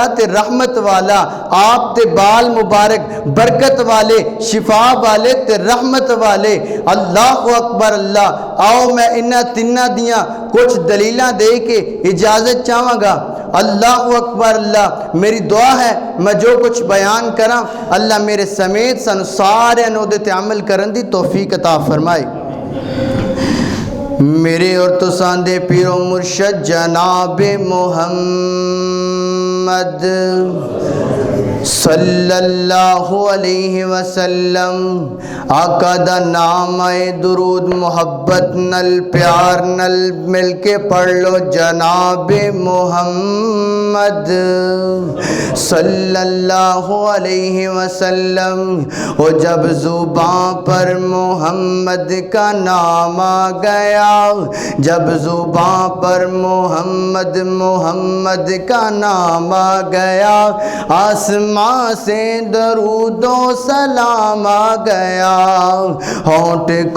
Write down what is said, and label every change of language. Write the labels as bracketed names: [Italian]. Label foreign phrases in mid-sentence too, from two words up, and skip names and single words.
[Punjabi] تے رحمت والا آپ تے بال مبارک برکت والے شفا والے تے رحمت والے [Arabic] الله أكبر الله [Punjabi] آؤ میں انہاں تناں دیاں کچھ دلیلاں دے کے اجازت چاہاں گا [Arabic] الله أكبر الله [Punjabi] میری دعا ہے میں جو کچھ بیان کرا اللہ میرے سمیت سانوں سارے نوں اوہدے تے عمل کرن دی توفیق عطا فرمائے میرے اور تساں دے پیرو مرشد جناب محمد [Arabic] صلى الله عليه وسلم [Punjabi] آقا دا نام آئے درود محبت نل پیار نل مل کے پڑھ لو جناب محمد [Arabic] صلى الله عليه وسلم [Urdu] او جب زبان پر محمد کا نام آ گیا جب زبان پر محمد محمد کا نام آ گیا آسماں سے درود و سلام آ گیا ہونٹ